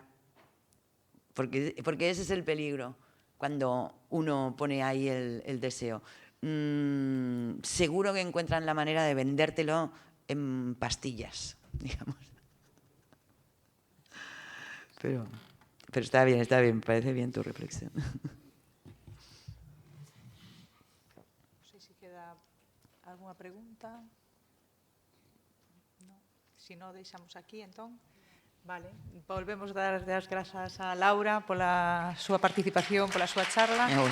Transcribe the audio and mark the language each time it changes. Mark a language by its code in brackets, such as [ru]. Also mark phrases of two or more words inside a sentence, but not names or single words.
[es] Porque ese es el peligro cuando uno pone ahí el deseo. Seguro que encuentran la manera de vendértelo en pastillas, digamos. Pero está bien, me parece bien tu reflexión. [gl] Non sei se queda algunha pregunta. No. Se non, deixamos aquí, entón. Vale, volvemos a dar as grazas a Laura pola súa participación, pola súa charla.